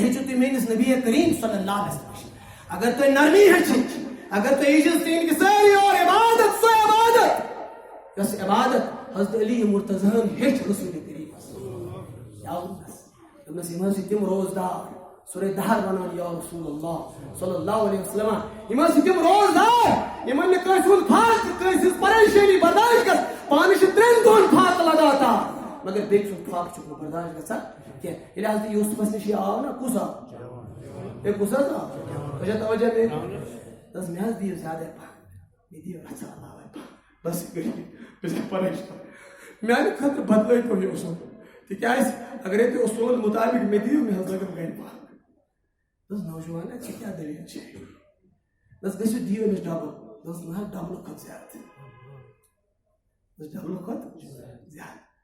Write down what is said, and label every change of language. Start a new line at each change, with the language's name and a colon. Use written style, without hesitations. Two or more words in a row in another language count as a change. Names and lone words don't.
Kashmiri: ہیٚچھِو تُہۍ میٲنِس نبی کریم
Arabic: صلی اللہ علیہ وسلم
Kashmiri: نِش اگر تۄہہِ نرمی ہیٚچھِنۍ اگر تۄہہِ عجز تہٕ انکساری اور عبادت سۄ عبادت یۄس عبادت حضرت علی مرتضیٰ ہیٚچھ رسول کریٖمس دوٚپنس یِم حظ چھِ تِم روزدار سورے دہر ونان
Arabic: یا رسول اللہ صلی اللہ علیہ وسلم
Kashmiri: یِم حظ چھِ تِم روزدار یِمن نہٕ کٲنٛسہِ ہُنٛد فاقہٕ کٲنٛسہِ ہٕنٛز پریشٲنی برداشت گژھِ پانہٕ چھِ 3 دۄہن فاقہٕ لگاتار مگر بیٚکہِ سُنٛد فاقہٕ چھُکھ نہٕ برداشت گژھان کینٛہہ ییٚلہِ حضرت یوٗسفس نِش یہِ آو نا کُس آو ہے کُس حظ آو تۄہہِ چھا توجہ مےٚ دوٚپُس مےٚ حظ دِیِو زیادَے پہن مےٚ دِیِو رژھا علاوَے پہن بس یہِ گٔے بہٕ چھُس پریشان میانہِ خٲطرٕ بدلٲیتو یہِ اصوٗل تِکیازِ اگرے تُہۍ اصوٗلن مُطابق مےٚ دِیِو مےٚ حظ لگن گرِ پہن دوٚپُس نوجوان ژےٚ کیٛاہ دٔلیٖل چھے دوٚپُس گٔژھِو دِیِو أمِس ڈبل دوٚپُس نہ حظ ڈبلہٕ کھۄتہٕ زیادٕ دوٚپُس ڈبلہٕ کھۄتہٕ زیادٕ